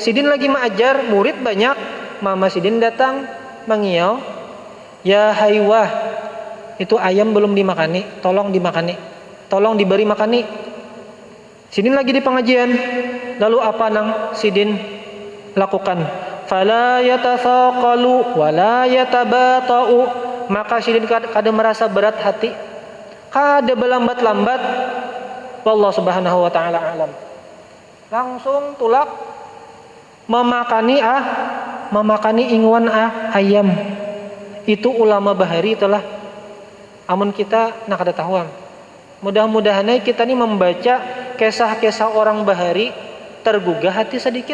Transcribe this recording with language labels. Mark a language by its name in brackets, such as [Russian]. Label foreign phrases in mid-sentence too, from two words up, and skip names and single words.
[Banjar] Sidin lagi mengajar, murid banyak, mama sidin datang mengiau, ya Haywah, itu ayam belum dimakani, tolong diberi makani. Sidin lagi di pengajian, lalu apa nang sidin lakukan? [Arabic] فلا يتثاقل ولا يتباطأ, [Banjar] maka sidin kada merasa berat hati, kada berlambat-lambat. [Arabic] والله سبحانه وتعالى أعلم. [Banjar] Langsung tulak memakani ingwan ayam. Itu ulama bahari itulah. Amun kita nak ada tahuan. Mudah-mudahan kita ini membaca kisah-kisah orang bahari tergugah hati sedikit.